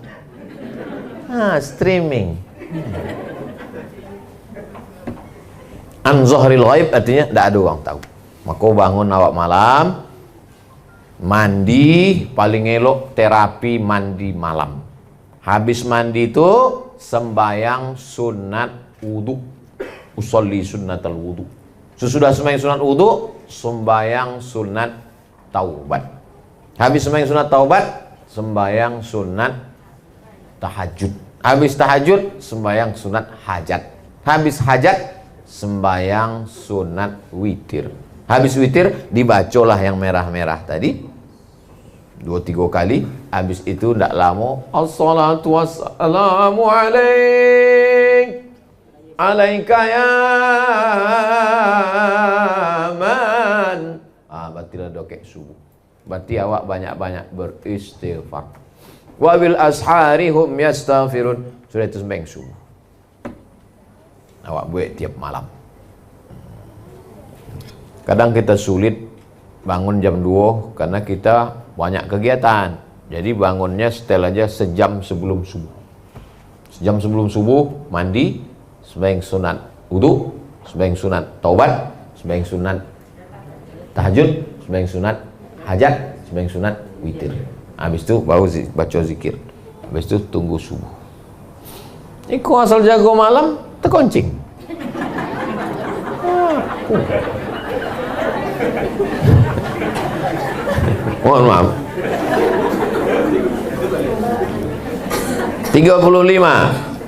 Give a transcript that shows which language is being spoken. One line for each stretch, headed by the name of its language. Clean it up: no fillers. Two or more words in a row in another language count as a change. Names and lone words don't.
Malay: Streaming.
Arabic: عن ظهر الغيب
Malay: artinya tidak ada orang tahu. Maka bangun awak malam, mandi, paling elok terapi mandi malam. Habis mandi itu sembayang sunat wudu.
Arabic: أصلي سنة الوضوء.
Malay: Sesudah sembahyang sunat wudu, sembayang sunat taubat. Habis sembahyang sunat taubat, sembayang sunat tahajud. Habis tahajud, sembayang sunat hajat. Habis hajat, sembayang sunat witir. Habis witir, dibacolah yang merah-merah tadi 2-3 kali. Habis itu tidak lama,
Arabic: الصلاة والسلام عليك يا من.
Malay: Berarti dah dokek subuh. Berarti awak banyak-banyak beristighfar.
Arabic: وبالأسحار هم يستغفرون.
Malay: Sudah itu sembahyang subuh. Awak buat tiap malam.
Indonesian: Kadang kita sulit bangun jam 2 karena kita banyak kegiatan. Jadi bangunnya setel aja sejam sebelum subuh. Sejam sebelum subuh mandi, sembahyang sunat wudu, sembahyang sunat taubat, sembahyang sunat tahajud, sembahyang sunat hajat, sembahyang sunat witir. Habis itu baru baca zikir. Habis itu tunggu subuh.
Minangkabau: Iko asal jago malam terkoncing.
Indonesian: Mohon maaf. 35.